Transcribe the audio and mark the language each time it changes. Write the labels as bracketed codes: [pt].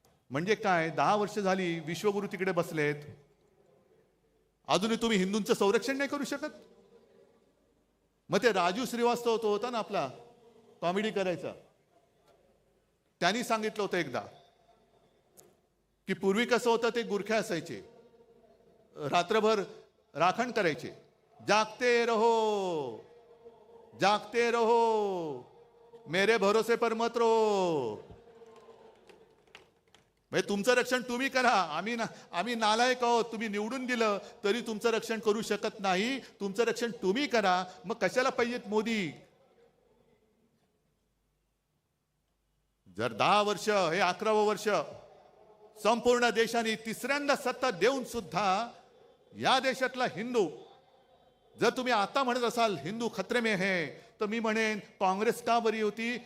[mr] म्हणजे काय? 10 वर्ष झाली विश्वगुरु तिकडे बसलेत, अजूनही तुम्ही हिंदूंचं संरक्षण नाही करू शकत? मग ते राजू श्रीवास्तव तो होता ना आपला कॉमेडी करायचा, त्यांनी सांगितलं होतं एकदा की पूर्वी कसं होतं, ते गुरखे असायचे, रात्रभर राखण करायचे. [hi] जागते रहो जागते रहो मेरे भरोसे पर मत रहो. [mr] म्हणजे तुमचं रक्षण तुम्ही करा. आम्ही नालायक आहोत, तुम्ही निवडून दिलं तरी तुमचं रक्षण करू शकत नाही. तुमचं रक्षण तुम्ही करा. मग कशाला पाहिजेत मोदी? जर 10 वर्ष, हे 11वं वर्ष संपूर्ण देशाने तिसऱ्यांदा सत्ता देऊन सुद्धा या देशातला हिंदू, जर तुम्ही आता म्हणत असाल [hi] हिंदू खतरे में है, [mr] तर मी म्हणेन काँग्रेस का बरी होती?